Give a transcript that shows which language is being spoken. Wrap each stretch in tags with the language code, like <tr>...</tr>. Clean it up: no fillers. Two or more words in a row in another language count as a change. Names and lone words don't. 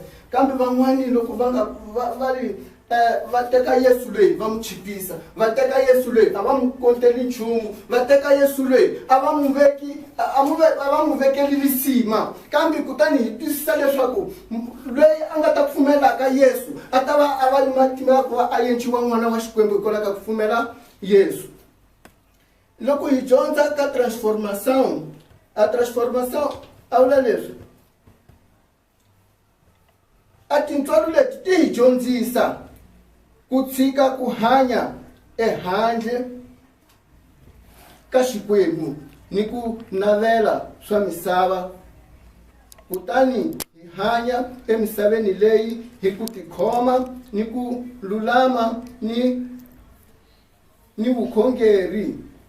<ts>Kambe van'wani loko va teka Yesu loyi va mu chipisa, va teka Yesu loyi a va mu konteli nchumu, va teka Yesu loyi a va mu vekeli visima. Kambe kutani hi twisisa leswaku loyi a nga ta pfumelaka Yesu a ta va a va ni matimba ya ku va a endliwa n'wana wa Xikwembu hikwalaho ka ku pfumela Yesu. Loko hi dyondza ka transformação, a transformação a vula leswi a tintswalo leti ti hi dyondzisa ku tshika ku hanya ehandle ka Xikwembu ni ku navela swa misava, kutani hi hanya emisaveni leyi hi ku tikhoma ni ku lulama ni vukhongeri.</ts>